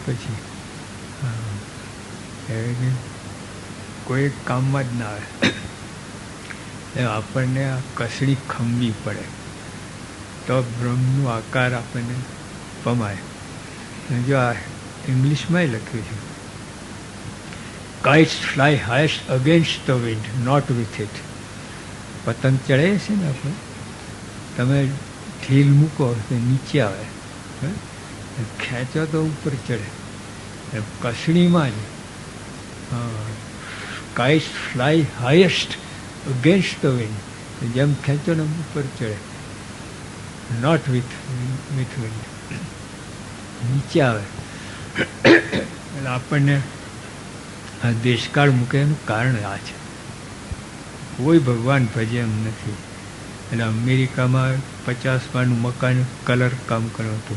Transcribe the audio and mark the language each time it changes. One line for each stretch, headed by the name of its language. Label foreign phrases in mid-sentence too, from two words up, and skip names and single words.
Gujarati: પછી કોઈ કામમાં જ ના આવે. આપણને આ કસડી ખમવી પડે તો બ્રહ્મનો આકાર આપણને પમાય. જો આ ઇંગ્લિશમાં લખ્યું છે,
English: kites fly highest against the wind, not with it.
Gujarati: પતંગ ચડે છે ને આપણે, તમે ઢીલ મૂકો તો નીચે આવે, ખેંચો તો ઉપર ચડે. કસણીમાં જ
English: kites fly highest against the wind,
Gujarati: જેમ ખેંચો ને ઉપર ચડે.
English: not with wind,
Gujarati: નીચે આવે. એટલે આપણને આ દેશકાળ મૂકે એનું કારણ આ છે. કોઈ ભગવાન ભજે એમ નથી. એટલે અમેરિકામાં 50 માળનું મકાન કલર કામ કર્યું હતું.